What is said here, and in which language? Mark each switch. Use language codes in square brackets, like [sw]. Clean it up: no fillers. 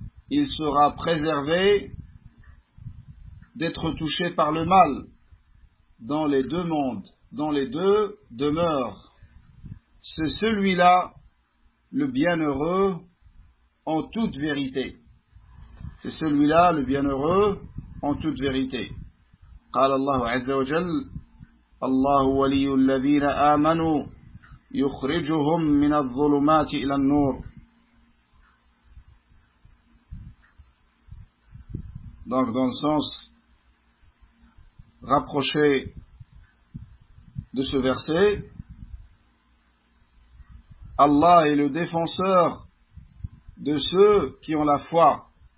[fr] Il sera préservé d'être touché par le mal dans les deux mondes, dans les deux demeures. C'est celui-là le bienheureux en toute vérité. C'est celui-là le bienheureux en toute vérité. [ar] قال الله عز وجل الله ولي الذين آمنوا يخرجهم من الظلمات إلى النور. [fr] Donc dans le sens rapproché de ce verset, Allah est le défenseur de ceux qui ont la foi.